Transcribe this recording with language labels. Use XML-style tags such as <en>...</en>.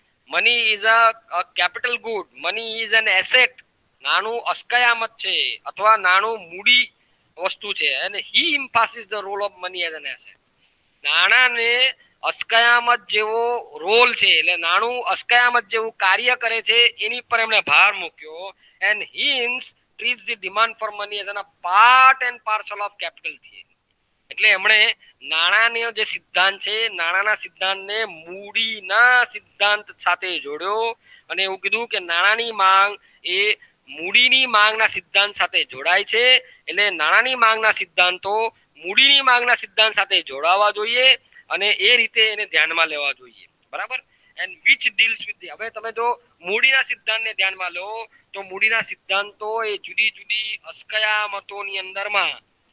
<en>money is a capital good, money is an asset,</en> <gu>નાણું અસ્કયામત છે અથવા નાણું મૂડી વસ્તુ છે. અને</gu> <en>He emphasis the role of money as an asset.</en> <gu>નાણાંને અસ્કયામત જેવો રોલ છે એટલે નાણું અસ્કયામત જેવું કાર્ય કરે છે એની પર એમણે ભાર મૂક્યો.</gu> <en>And Hicks treats the demand for money as a part and parcel of capital theory.</en> <gu>એટલે એમણે નાણાંનો જે સિદ્ધાંત છે નાણાંના સિદ્ધાંતને મૂડીના સિદ્ધાંત સાથે જોડ્યો અને એવું કીધું કે નાણાંની માંગ એ મૂડીની માંગના સિદ્ધાંત સાથે જોડાય છે એટલે નાણાંની માંગના સિદ્ધાંતો મૂડીની માંગના સિદ્ધાંત સાથે જોડાવા જોઈએ અને એ રીતે એને ધ્યાનમાં લેવા જોઈએ બરાબર</gu> <en>and which deals with the</en> <gu>હવે તમે જો મૂડીના સિદ્ધાંતને ધ્યાનમાં લો તો મૂડીના સિદ્ધાંતો એ જુદી જુદી અસ્કયામતોની અંદરમાં</gu>